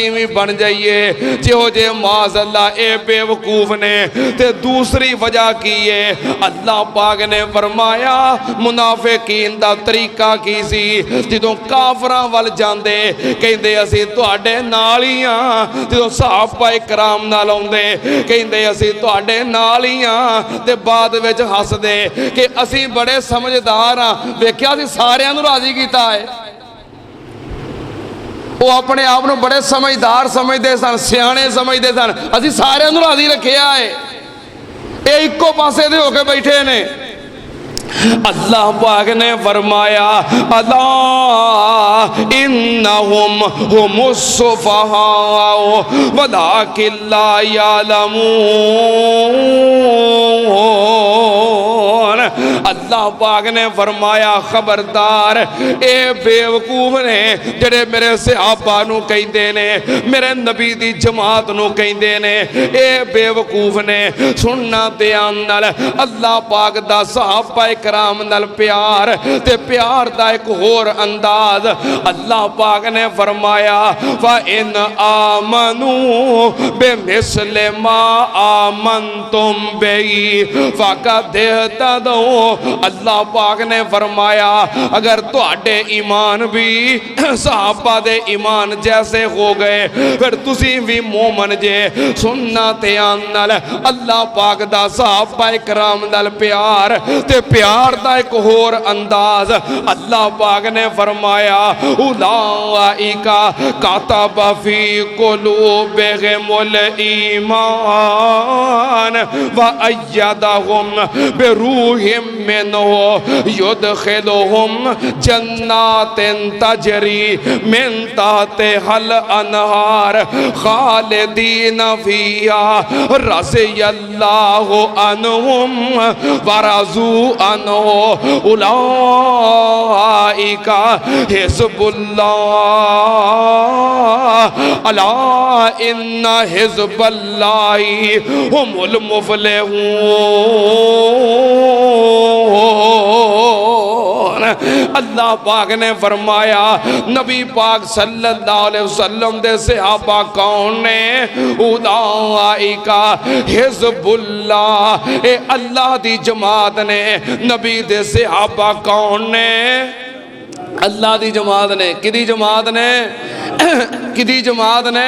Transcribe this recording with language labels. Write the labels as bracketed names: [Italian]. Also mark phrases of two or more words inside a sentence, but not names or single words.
[Punjabi] بھی بن جائیے جیہو جے ماز اللہ اے بیوقوف نے تے دوسری وجہ کی ہے، اللہ پاک نے فرمایا منافقین دا طریقہ کی سی، جدوں کافراں ول جاندے کہندے اسیں تہاڈے نال ہی ہاں، جدوں صحابہ اکرام نال آؤندے کہندے اسیں تہاڈے نال ہی ہاں، تے بعد وچ ہسدے کہ اسیں بڑے سمجھدار ہاں، ویکھیا اسیں ساریاں نوں راضی کیتا ہے. [Urdu] وہ اپنے آپ کو بڑے سمجھدار سمجھتے [Punjabi] سن، سیانے سمجھتے سن، اسیں ساریاں نوں راضی رکھیا ہے، اے اکو پاسے دے ہوکے بیٹھے نے. [Arabic] अल्लाह पाक ने फरमाया ألا إنهم هم السفهاء ولكن لا يعلمون. [Punjabi] اللہ پاک نے فرمایا خبردار اے بیوقوف نے جیہڑے میرے صحابہ نوں کہندے نے، میرے نبی دی جماعت نوں کہندے نے، اے بیوقوف نے. سننا دھیان نال، اللہ پاک دا صحابہ اکرام نال پیار تے پیار دا اک ہور انداز اللہ پاک نے فرمایا [Arabic] فإن آمنوا بمثل ما آمنتم به فقد اهتدوا. [Punjabi] اللہ پاک نے فرمایا اگر تہاڈے ایمان وی صحابہ دے ایمان جیسے ہو گئے فیر تسی وی مومن جے. سننا دھیان نال، اللہ پاک دا صحابہ اکرام نال پیار تے پیار دا اک ہور انداز اللہ پاک نے فرمایا [Arabic] أولئك كتب في قلوبهم الإيمان وأيدهم بروح منه ويدخلهم جنات تجري من تحتها الأنهار خالدين فيها رضي الله عنهم ورضوا عنه أولئك حزب الله ألا إن حزب الله هم المفلحون. [Punjabi] اللہ پاک نے فرمایا نبی پاک [Arabic] صلى الله عليه وسلم [Punjabi] دے صحابہ کون نے? [Arabic] أولئك حزب الله, [Punjabi] اے اللہ دی جماعت نے. نبی دے صحابہ کون نے؟ اللہ دی جماعت نے. کیہدی جماعت نے؟ کیہدی جماعت نے?